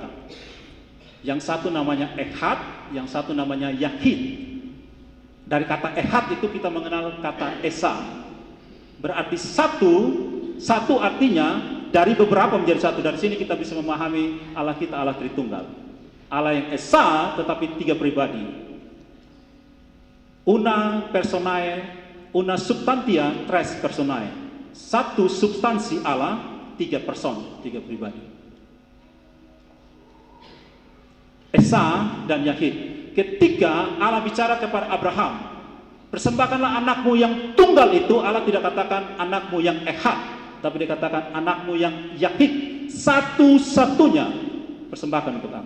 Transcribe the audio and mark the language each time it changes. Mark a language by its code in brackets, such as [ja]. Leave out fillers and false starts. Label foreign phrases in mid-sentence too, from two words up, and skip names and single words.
[id] Yang satu namanya Ehad, yang satu namanya Yahid. Dari kata Ehad itu kita mengenal kata Esa. Berarti satu artinya dari beberapa menjadi satu. Dari sini kita bisa memahami Allah kita Allah Tritunggal. Allah yang Esa tetapi tiga pribadi. [la] Una personae, una substantia, tres personae. [id] Satu substansi Allah, tiga person, tiga pribadi. Esa dan Yahid. Ketika Allah bicara kepada Abraham, persembahkanlah anakmu yang tunggal itu, Allah tidak katakan anakmu yang ehad, tapi dikatakan anakmu yang Yahid, satu-satunya persembahkan untuk aku.